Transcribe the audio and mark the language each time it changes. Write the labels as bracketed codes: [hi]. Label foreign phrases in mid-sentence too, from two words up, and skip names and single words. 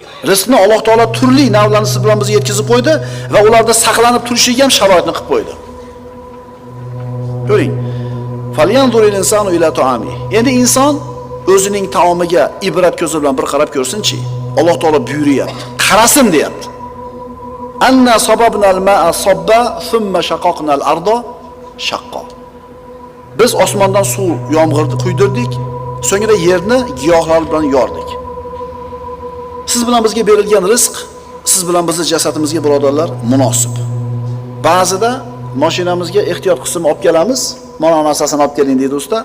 [uz] Rizqni Alloh taolo turli navlarni siz bilan bizga yetkazib qo'ydi va ularda saqlanib turishiga ham sharoitni qilib qo'ydi. Ko'ring. [ar] "فلينظر الإنسان إلى طعامه". [uz] Endi inson o'zining taomiga ibrat ko'zi bilan bir qarab ko'rsinchi. Alloh taolo buyuryapti. "Qarasin", deyapti. [ar] "أنا صببنا الماء صبا ثم شققنا الأرض شقا". [uz] Biz osmondan suv, yomg'irni quydirdik, so'ngra yerni giyohlar bilan yordik. Siz bilan bizga berilgan rizq, siz bilan bizni jasadimizga, birodarlar, munosib. Ba'zida mashinamizga ehtiyot qism olib kelamiz, "Mana bu narsasini olib keling", deydi usta.